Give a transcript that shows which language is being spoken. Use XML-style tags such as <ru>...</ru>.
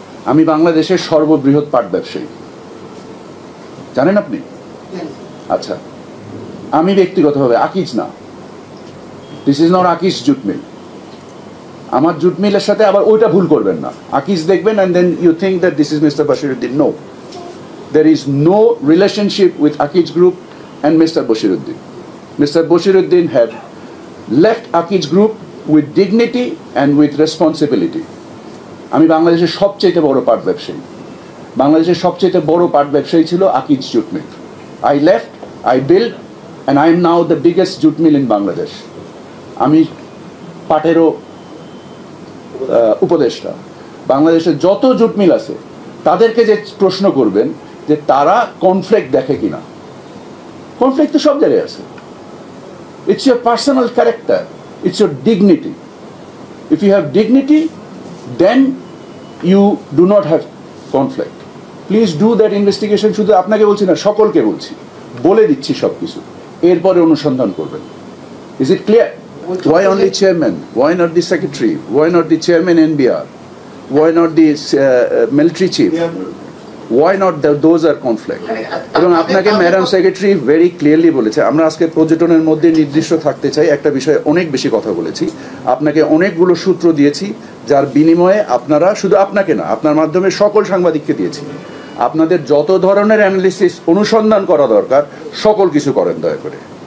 <bn>আমি বাংলাদেশের সর্ববৃহৎ পাট ব্যবসায়ী, জানেন আপনি? আচ্ছা, আমি ব্যক্তিগতভাবে আকিজ না,</bn> <en>This is not Akij jute mill.</en> <bn>আমার জুট মিলের সাথে আবার ওইটা ভুল করবেন না, আকিজ দেখবেন</bn> <en>and then you think that this is Mr. Bashiruddin. No, there is no relationship with Akiz Group and Mr. Bashiruddin. Mr. Bashiruddin had left Akiz Group with dignity and with responsibility.</en> <bn>আমি বাংলাদেশের সবচেয়ে বড় পাট ব্যবসায়ী, বাংলাদেশের সবচেয়ে বড় পাট ব্যবসায়ী ছিল Akij jute mill.</bn> <en>I left, I built and I am now the biggest jute mill in Bangladesh.</en> <bn>আমি পাটেরও উপদেষ্টা। বাংলাদেশের যত জুট মিল আছে তাদেরকে যে প্রশ্ন করবেন যে তারা কনফ্লিক্ট দেখে কিনা, কনফ্লিক্ট তো সব জায়গায় আছে।</bn> <en>It's your personal character, it's your dignity. If you have dignity, then you do not have conflict. Please do that investigation.</en> <bn>শুধু আপনাকে বলছি না, সকলকে বলছি, বলে দিচ্ছি সবকিছু, এরপরে অনুসন্ধান করবেন।</bn> <en>Is it clear? Why only chairman? Why not the secretary? Why not the chairman NBR? Why not the military chief? Why not those are conflict?</en> <bn>এবং আপনাকে ম্যাডাম সেক্রেটারি</bn> <en>very clearly</en> <bn>বলেছে, আমরা আজকে পর্যটনের মধ্যে নির্দিষ্ট থাকতে চাই, একটা বিষয়ে অনেক বেশি কথা বলেছি, আপনাকে অনেকগুলো সূত্র দিয়েছি যার বিনিময়ে আপনারা, শুধু আপনাকে না, আপনার মাধ্যমে সকল সাংবাদিককে দিয়েছি, আপনাদের যত ধরনের অ্যানালিসিস অনুসন্ধান করা দরকার সকল কিছু করেন দয়া করে।</bn>